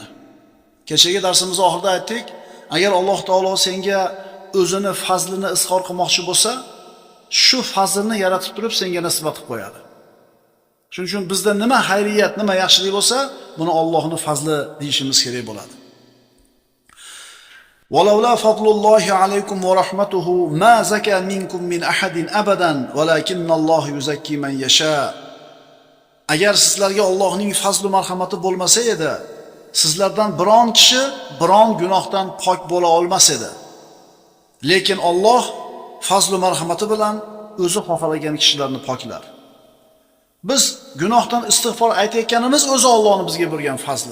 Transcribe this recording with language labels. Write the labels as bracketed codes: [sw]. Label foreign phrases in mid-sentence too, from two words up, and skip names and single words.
[uz] Kechagi darsimizning oxirida aytdik, agar Alloh taolo senga o'zini fazlini izhor qilmoqchi bo'lsa, shu fazlni yaratib turib senga nisbat qilib qo'yadi. Shuning uchun bizda nima xayriyat, nima yaxshilik bo'lsa, buni Allohning fazli deyishimiz kerak bo'ladi. [ar] وَلَوْلَا فَضْلُ اللَّهِ عَلَيْكُمْ وَرَحْمَتُهُ مَا زَكَى مِنْكُمْ مِنْ أَحَدٍ أَبَدًا وَلَكِنَّ اللَّهَ يُزَكِّي مَنْ يَشَاءُ. [uz] Agar sizlarga Allohning fazli marhamati bo'lmasa edi, sizlardan biron kishi biron gunohdan pok bo'la olmas edi. Lekin Alloh fazli marhamati bilan o'zi xohlagan kishilarni poklar. Biz gunohdan istig'for aytayotganimiz o'zi Allohning bizga bergan fazli.